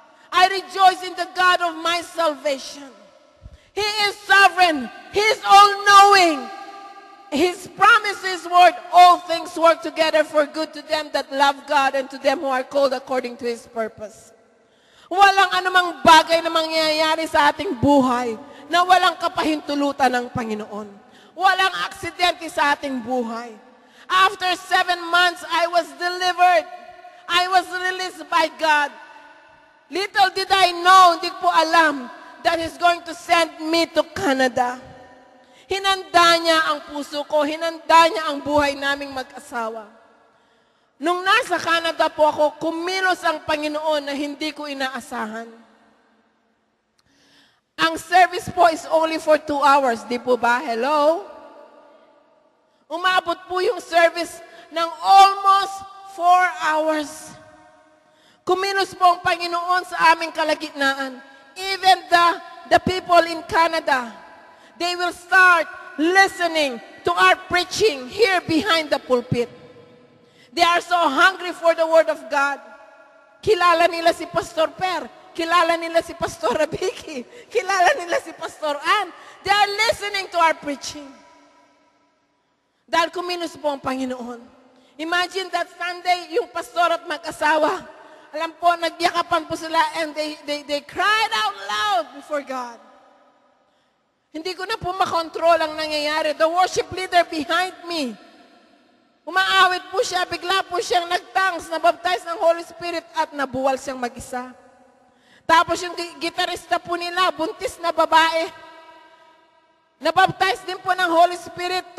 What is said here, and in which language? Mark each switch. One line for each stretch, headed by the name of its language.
English: I rejoice in the God of my salvation. He is sovereign. He is all-knowing. His promises word, all things work together for good to them that love God and to them who are called according to His purpose.
Filipino: Walang anumang bagay na mangyayari sa ating buhay na walang kapahintulutan ng Panginoon. Walang aksidente sa ating buhay.
English: After 7 months, I was delivered. I was released by God. Little did I know,
Filipino: hindi ko alam,
English: that He's going to send me to Canada.
Filipino: Hinanda niya ang puso ko, hinanda niya ang buhay naming mag-asawa. Nung nasa Canada po ako, kumilos ang Panginoon na hindi ko inaasahan.
English: Ang service po is only for 2 hours,
Filipino: di po ba?
English: Hello?
Filipino: Umabot po yung service ng almost 4 hours. Kumilos po ang Panginoon sa aming kalagitnaan.
English: Even the people in Canada, they will start listening to our preaching here behind the pulpit. They are so hungry for the Word of God.
Filipino: Kilala nila si Pastor Per. Kilala nila si Pastor Vicky. Kilala nila si Pastor Ann.
English: They are listening to our preaching.
Filipino: Dahil kumilos po ang Panginoon.
English: Imagine that Sunday,
Filipino: yung pastor at mag-asawa, alam po, nagyakapan po sila
English: and they cried out loud before God.
Filipino: Hindi ko na po makontrol ang nangyayari.
English: The worship leader behind me,
Filipino: umaawit po siya, bigla po siyang nagtangs, nabaptize ng Holy Spirit at nabuwal siyang mag-isa. Tapos yung gitarista po nila, buntis na babae. Nabaptize din po ng Holy Spirit.